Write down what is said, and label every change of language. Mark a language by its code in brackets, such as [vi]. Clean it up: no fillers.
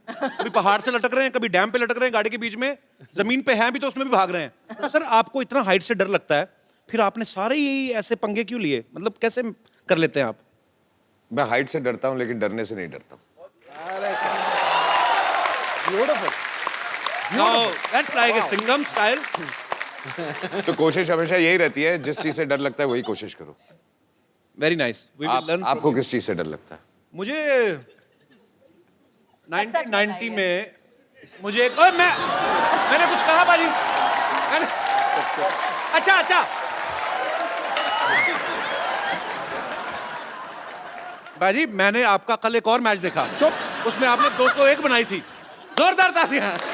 [hi] कभी पहाड़ से लटक रहे हैं, कभी डैम पे लटक रहे हैं, गाड़ी के बीच में जमीन पे हैं भी तो उसमें भी भाग रहे हैं। तो सर आपको इतना हाइट से डर लगता है, फिर आपने सारे ही ऐसे पंगे क्यों लिए? मतलब कैसे कर लेते हैं आप? मैं हाइट से डरता हूँ लेकिन डरने से नहीं डरता। [en] No, that's like a Singham style. [hi] तो कोशिश हमेशा यही रहती है, जिस चीज से डर लगता है वही कोशिश करो। [en] Very nice. We will learn. [hi] आपको किस चीज से डर लगता है? मुझे 1990 में मुझे एक और मैंने कुछ कहा बाजी, मैंने अच्छा बाजी, मैंने आपका कल एक और मैच देखा, चुप, उसमें आपने 201 बनाई थी। जोरदार तालियां।